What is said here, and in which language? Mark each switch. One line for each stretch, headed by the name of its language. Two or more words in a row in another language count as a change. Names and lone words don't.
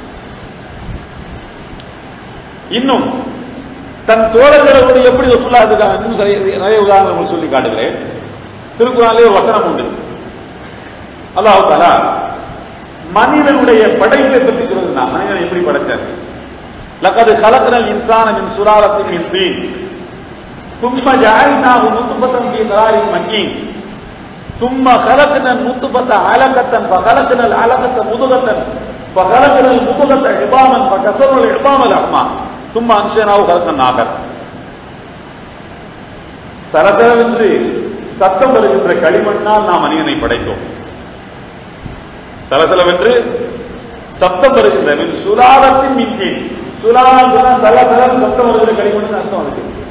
Tamil: இன்னும் தன் தோழர்களோடு எப்படி ரசூலுல்லாஹ் இருக்காங்க, இன்னும் நிறைய உதாரணங்கள் சொல்லி காட்டுகிறேன். திருக்குறானிலே ஒரு வசனம் உண்டு. அல்லாஹ் தஆலா மனிதனுடைய படைப்பை பற்றி சொல்லுகிறான். மனிதனை எப்படி படைச்சார்?
Arabic: لقد خلقنا الإنسان من سلالة من طين ثم جعلناه نطفة في قرار مكين ثم خلقنا النطفة علقة فخلقنا العلقة مضغة فخلقنا المضغة عظاما فكسرنا العظام لحما ثم أنشأناه خلقا آخر.
Tamil: சலசலவென்று சத்தம் வருகின்ற களிமண்ணால் நாம் மனிதனை படைத்தோம். சலசலவென்று சத்தம் வருகின்ற
Arabic: سلالة من طين,
Tamil: சுலாலம் சொன்னா சலசலம் சத்தம் வருகிற களிமண் அர்த்தம் இருக்கு.